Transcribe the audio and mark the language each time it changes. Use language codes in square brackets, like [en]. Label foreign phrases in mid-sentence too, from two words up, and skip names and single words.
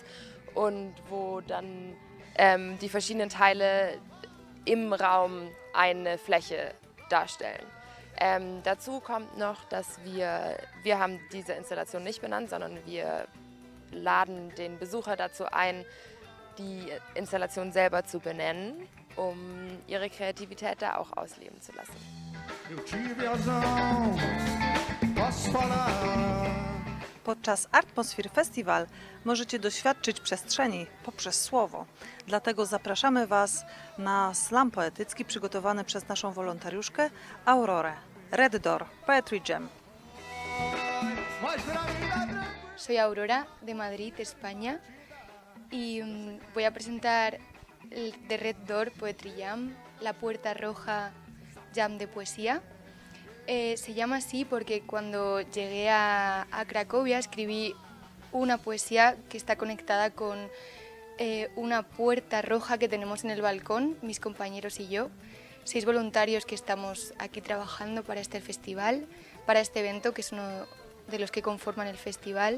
[de] Und wo dann die verschiedenen Teile im Raum eine Fläche darstellen. Dazu kommt noch, dass wir haben diese Installation nicht benannt, sondern wir laden den Besucher dazu ein, die Installation selber zu benennen, um ihre Kreativität da auch ausleben zu lassen. [pl] Podczas ARTmosphere Festival możecie doświadczyć przestrzeni poprzez słowo. Dlatego zapraszamy Was na slam poetycki przygotowany przez naszą wolontariuszkę Aurorę. Red Door, Poetry Jam. [es] Soy Aurora de Madrid, España, y voy a presentar el de Red Door Poetry Jam, la puerta roja jam de poesía. Se llama así porque cuando llegué a Cracovia escribí una poesía que está conectada con una puerta roja que tenemos en el balcón, mis compañeros y yo, 6 voluntarios que estamos aquí trabajando para este festival, para este evento que es uno de los que conforman el festival.